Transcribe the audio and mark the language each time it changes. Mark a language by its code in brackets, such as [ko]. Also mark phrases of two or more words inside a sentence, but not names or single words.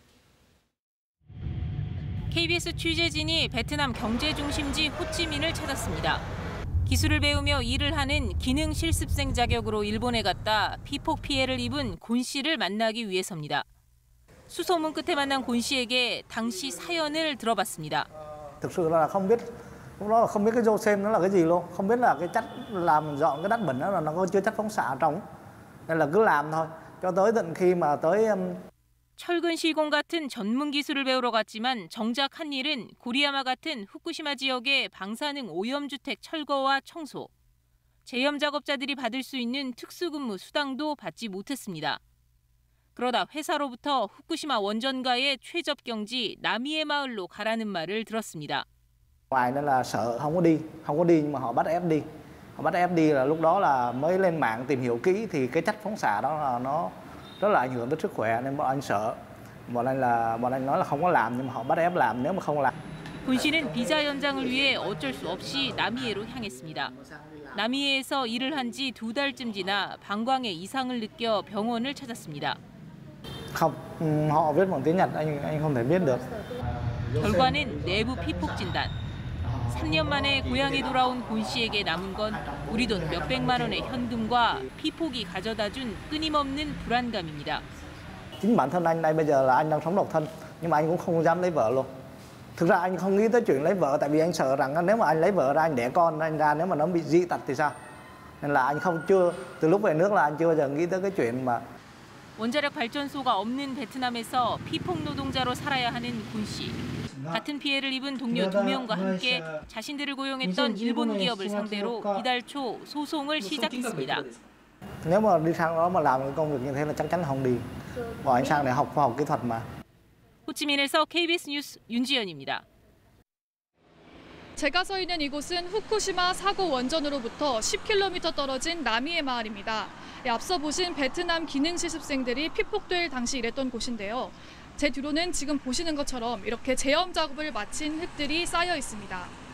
[ko] KBS 취재진이 베트남 경제 중심지 호찌민을 찾았습니다. 기술을 배우며 일을 하는 기능 실습생 자격으로 일본에 갔다 피폭 피해를 입은 곤 씨를 만나기 위해서입니다. 수소문 끝에 만난 곤 씨에게 당시 사연을 들어봤습니다. [vi] thực sự là không biết lúc đó là không biết cái Josem nó là cái gì luôn, không biết là cái chất làm dọn cái đất bẩn đó là nó có chứa chất phóng xạ ở trong, nên là cứ làm thôi cho tới tận khi mà tới [ko] 철근 시공 같은 전문 기술을 배우러 갔지만 정작 한 일은 고리야마 같은 후쿠시마 지역의 방사능 오염주택 철거와 청소. 제염 작업자들이 받을 수 있는 특수근무 수당도 받지 못했습니다. 그러다 회사로부터 후쿠시마 원전가의 최접경지 나미에 마을로 가라는 말을 들었습니다. [vi] ngoài nên là sợ không có đi nhưng mà họ bắt ép đi. Họ bắt ép đi là lúc đó là mới lên mạng tìm hiểu kỹ thì cái chất phóng xạ đó là nó rất là ảnh hưởng tới sức khỏe nên bọn anh sợ. bọn anh nói là không có làm nhưng mà họ bắt ép làm nếu mà không làm. [ko] 곤 씨는 비자 연장을 위해 어쩔 수 없이 나미에로 향했습니다. 나미에에서 일을 한 지 2달쯤 지나 방광에 이상을 느껴 병원을 찾았습니다. [vi] không, họ viết bằng tiếng Nhật anh không thể viết được. [ko] 결과는 내부 피폭 진단. 3년 만에 고향에 돌아온 곤 씨에게 남은 건 우리 돈 몇백만 원의 현금과 피폭이 가져다준 끊임없는 불안감입니다. [vi] Chính bản thân anh đây bây giờ là anh đang sống độc thân nhưng mà anh cũng không dám lấy vợ luôn. Thực ra anh không nghĩ tới chuyện lấy vợ tại vì anh sợ rằng nếu mà anh lấy vợ ra anh đẻ con anh ra nếu mà nó bị dị tật thì sao. Nên là anh chưa từ lúc về nước là anh chưa bao giờ nghĩ tới cái chuyện mà [ko] 원자력 발전소가 없는 베트남에서 피폭 노동자로 살아야 하는 곤 씨. 같은 피해를 입은 동료 2명과 함께 자신들을 고용했던 일본 기업을 상대로 이달 초 소송을 시작했습니다. [vi] Nếu mà đi sang đó mà làm cái công việc như thế là chắc chắn không đi. Bọn anh sang để học khoa học kỹ thuật mà. [ko] 호치민에서 KBS 뉴스 윤지연입니다. 제가 서 있는 이곳은 후쿠시마 사고 원전으로부터 10km 떨어진 나미에 마을입니다. 앞서 보신 베트남 기능 실습생들이 피폭될 당시 일했던 곳인데요. 제 뒤로는 지금 보시는 것처럼 이렇게 제염 작업을 마친 흙들이 쌓여 있습니다.